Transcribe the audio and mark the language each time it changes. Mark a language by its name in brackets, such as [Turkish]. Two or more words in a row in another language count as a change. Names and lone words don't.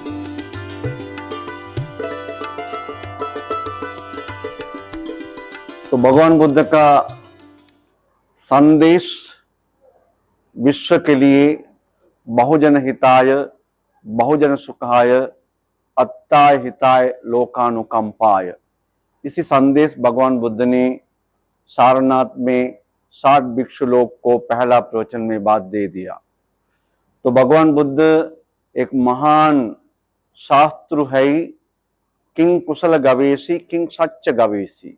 [Hindi] तो भगवान बुद्ध का संदेश विश्व के लिए [Pali] बहुजन हिताय, बहुजन सुखाय, अत्ताय हिताय लोकानुकंपाय, [Hindi] इसी संदेश भगवान बुद्ध ने सारनाथ में 60 भिक्षु लोग को पहला प्रवचन में बात दे दिया। तो भगवान बुद्ध एक महान शास्त्रु है, [Pali] किंग कुशल गवेशी, किंग सच्च गवेशी।